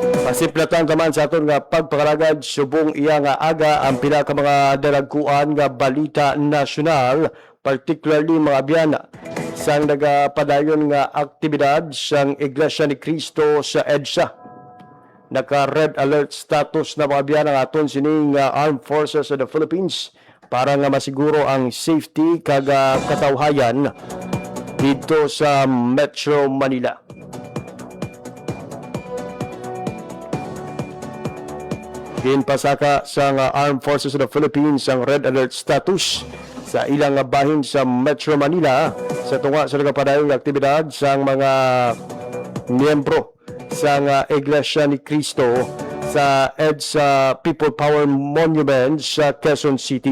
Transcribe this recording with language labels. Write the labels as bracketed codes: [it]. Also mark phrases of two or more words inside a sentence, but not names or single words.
[hil] Masiplatan taman sa aton nga pagpakalagad subong iya nga aga ang pila ka mga dalagkuan nga balita nasyonal, particularly mga biyana sang nagapadayon nga aktibidad sang Iglesia ni Cristo sa EDSA. Naka-red alert status na mga biyana nga aton sining Armed Forces of the Philippines para nga masiguro ang safety kag katawhayan dito sa Metro Manila. Ginpasaka sa Armed Forces of the Philippines ang red alert status sa ilang bahin sa Metro Manila sa tunga sa nagapadayon aktibidad sa mga miyembro sa Iglesia ni Cristo sa EDSA People Power Monument sa Quezon City.